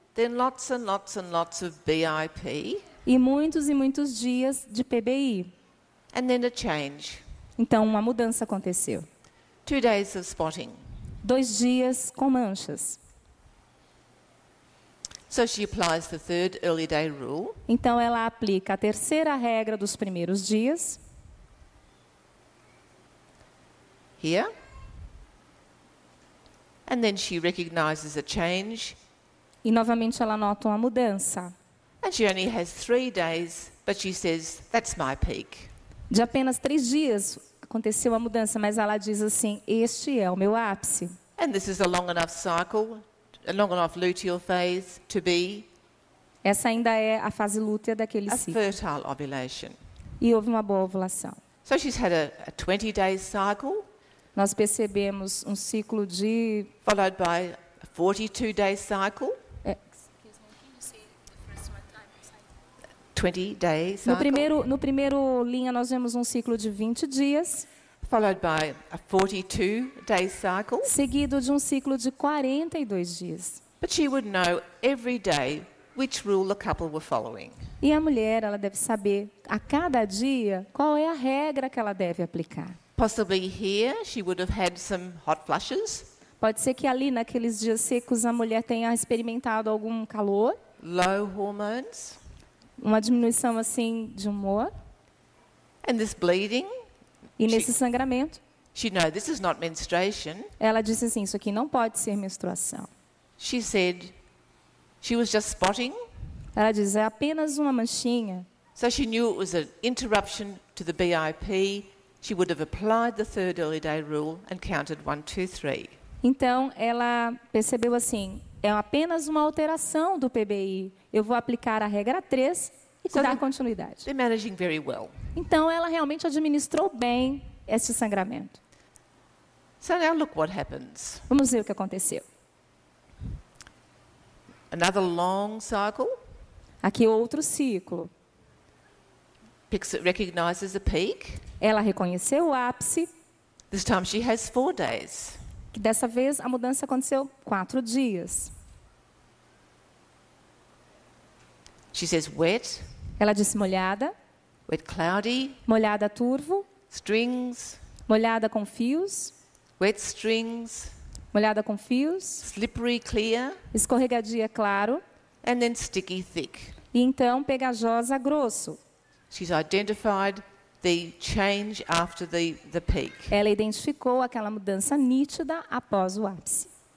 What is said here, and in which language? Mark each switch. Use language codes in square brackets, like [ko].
[en] then lots and lots and lots of BIP, [pt] e muitos dias de PBI. [en] and then a change. [pt] Então, uma mudança aconteceu. [en] 2 days of spotting. [pt] 2 dias com manchas. [en] So she applies the third early day rule, [pt] Então, ela aplica a terceira regra dos primeiros dias, [en] here. And then she recognizes a change, [pt] e novamente ela nota uma mudança. [en] and she only has 3 days, but she says, that's my peak. [pt] De apenas 3 dias aconteceu a mudança, mas ela diz assim: este é o meu ápice. [en] And this is a long enough cycle, a long enough luteal phase to be [pt] Essa ainda é a fase lútea daquele a ciclo. [en] fertile ovulation. [pt] E houve uma boa ovulação. [en] So she's had a 20-day cycle, [pt] Nós percebemos um ciclo de... [en] followed by a 42-day cycle, 20-day cycle, [pt] No primeiro linha, nós vemos um ciclo de 20 dias, [en] followed by a 42-day cycle. [pt] seguido de um ciclo de 42 dias. [en] But she would know every day which rule the couple were following. [pt] E a mulher, ela deve saber, a cada dia, qual é a regra que ela deve aplicar. [en] Possibly here she would have had some hot flushes, [pt] Pode ser que ali, naqueles dias secos, a mulher tenha experimentado algum calor, [en] low hormones, [pt] uma diminuição assim de humor, [en] and this bleeding. [pt] e nesse sangramento, [en] She'd know this is not menstruation. [pt] ela disse assim: isso aqui não pode ser menstruação. [en] She said she was just spotting, [pt] Ela diz: é apenas uma manchinha. [en] so she knew it was an interruption to the BIP. She would have applied the third early day rule and counted 1, 2, 3. [pt] Então, ela percebeu assim: é apenas uma alteração do PBI. Eu vou aplicar a regra 3 e dar continuidade. [en] They're managing very well. [pt] Então, ela realmente administrou bem esse sangramento. [en] So now look what happens. [pt] Vamos ver o que aconteceu. [en] Another long cycle, [pt] Aqui outro ciclo. [en] recognizes a peak. [pt] Ela reconheceu o ápice, [en] This time she has 4 days. [pt] que dessa vez a mudança aconteceu 4 dias. [en] She says wet, [pt] Ela disse molhada, [en] wet cloudy, [pt] molhada turvo, [en] strings, [pt] molhada com fios, [en] wet strings, [pt] molhada com fios, [en] slippery clear, [pt] escorregadia claro, [en] and then sticky thick. [pt] e então pegajosa grosso. [en] She's identified the change after the peak. [pt] Ela identificou aquela mudança nítida após o ápice.